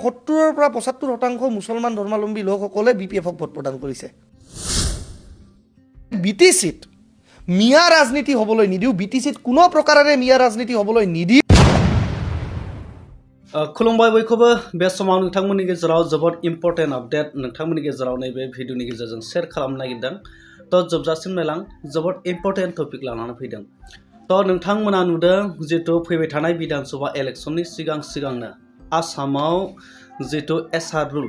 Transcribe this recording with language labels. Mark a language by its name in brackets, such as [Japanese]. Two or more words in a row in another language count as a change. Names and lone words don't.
[Assamese] 70-ৰ পৰা 75% মুছলমান ধৰ্মাৱলম্বী লোকসকলে BPF-ক ভোট প্ৰদান কৰিছে। BTC-ত মিয়া ৰাজনীতি হ'বলৈ নিদিওঁ, BTC-ত কোনো প্ৰকাৰেৰে মিয়া ৰাজনীতি হ'বলৈ নিদিওঁ। [Bodo] खुलुमबाय बयखौबो बे समाव नोंथांमोननि गेजेराव जोबोद [English] important update [Bodo] नोंथांमोननि गेजेराव नैबे भिडिअनि गेजेरजों शेयार खालामनो नागिरदों। तो जोबजासिम नायलां जोबोद [English] important topic [Bodo] लानानै फैदों। तो नोंथांमोना नुदों जितु फैबाय थानाय विधानसभा इलेक्शननि सिगांनो आसामाव जितु एसआर रुल